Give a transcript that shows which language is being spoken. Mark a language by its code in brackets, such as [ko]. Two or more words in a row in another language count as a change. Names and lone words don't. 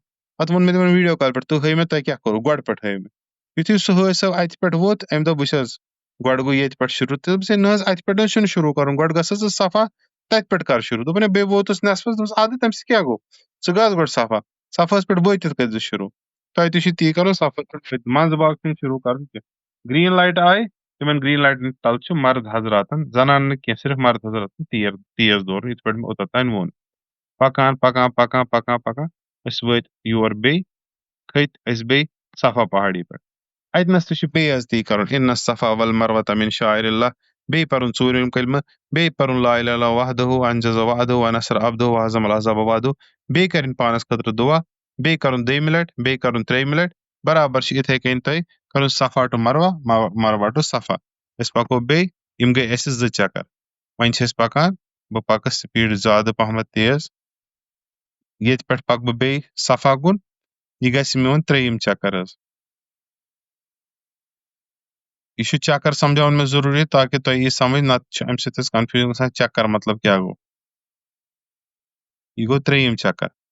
[ks] پتہٕ ووٚن مےٚ تِمن ویٖڈیو کال پٮ۪ٹھ تُہۍ ہٲیِو مےٚ تۄہہِ کیاہ کوٚروٕ گۄڈٕ پٮ۪ٹھ ہٲیِو مےٚ یِتھُے سُہ حٲج صٲب اتہِ پٮ۪ٹھ ووت أمۍ دوٚپ وٕچھ حظ گۄڈٕ گوٚو ییٚتہِ پٮ۪ٹھ شروٗع تہٕ دوٚپُس ہے نہ حظ اتہِ پٮ۪ٹھ حظ چھُنہٕ شروٗع کرُن گۄڈٕ گژھ حظ ژٕ صفا تتہِ پٮ۪ٹھ کر شروٗع دوٚپُن ہے بیٚیہِ ووتُس نٮ۪صفس دوٚپُس ادٕ تمہِ سۭتۍ کیاہ گوٚو ژٕ گژھ گۄڈٕ صفاہَس پٮ۪ٹھ وٲتِتھ کٔرزِ شروٗع تۄہہِ تہِ چھُ تی کرُن صفاہَس پٮ۪ٹھ منٛزٕ باگ چھُنہٕ شروٗع کرُن کینٛہہ [en] green light [ks] آیہِ تِمن [en] green lights [ks] تل چھُ مرد حضراتن زنان نہٕ کینٛہہ صرف مرد حضراتن تیز دورُن یِتھ پٲٹھۍ مےٚ اوٚتتھ ووٚن پکان أسۍ وٲتۍ یور بیٚیہِ کھٔتۍ أسۍ بیٚیہِ صفا پہاڑی پٮ۪ٹھ اتنس تہِ چھُ بیٚیہِ حظ تی کرُن [ar] اِن صفا ول مروة من شعائر [ks] اللہ بیٚیہِ پرُن ژوٗرِم کلمہٕ بیٚیہِ پرُن [ar] لا اله الا وحدہُ انجز وعدہُ ونصر عبدہُ وہزم العذاب وعدہُ [ks] بیٚیہِ کرٕنۍ پانس خٲطرٕ دُعا بیٚیہِ کرُن دوٚیمہِ لٹہِ بیٚیہِ کرُن ترٛیٚیِمہِ لٹہِ برابر چھِ یِتھے کٔنۍ تۄہہِ کرُن صفا ٹُو مروا مروا ٹُو صفا أسۍ پکو بیٚیہِ یِم گٔے اَسہِ 2 چکر وۄنۍ چھِ أسۍ پکان بہٕ پکہٕ سپیٖڈ زیادٕ پہمتھ تیز ییٚتہِ پٮ۪ٹھ پکہٕ بہٕ بیٚیہِ صفا کُن یہِ گژھِ میون 3يم چکر حظ یہِ چھُ چکر سمجھاوُن مےٚ ضروٗری تاکہِ تۄہہِ یی سمجھ نتہٕ چھُ امہِ سۭتۍ أسۍ کنفیوٗجن گژھان چکر مطلب کیاہ گوٚو یہِ گوٚو 3يم چکر